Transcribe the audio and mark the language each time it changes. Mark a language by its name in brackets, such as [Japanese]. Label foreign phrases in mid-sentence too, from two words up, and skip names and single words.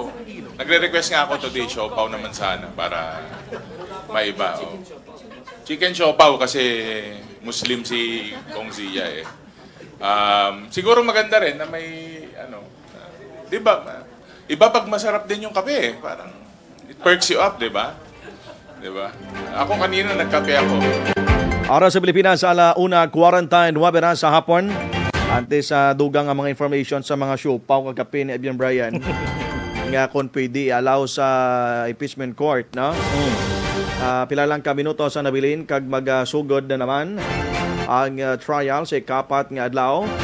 [Filipino] Nagre-request nga ako today, siopaw naman sana para maiba. Chicken siopaw kasi Muslim si Kong Zia siguro maganda rin na may di ba? Iba pag masarap din yung kape parang [English] it perks you up, [Filipino] di ba? Di ba? Ako kanina nagkape ako. Oras sa Pilipinas, 1:49 sa hapon. [Hiligaynon] Antes sa dugang ang mga information sa mga show, pau kagapi ni Abian Brian. Nga kung pwede allow sa [English] impeachment court, [Hiligaynon] no? Pila lang ka minuto sa nabilin kag magsugod na naman ang trial sa ikapat nga adlaw.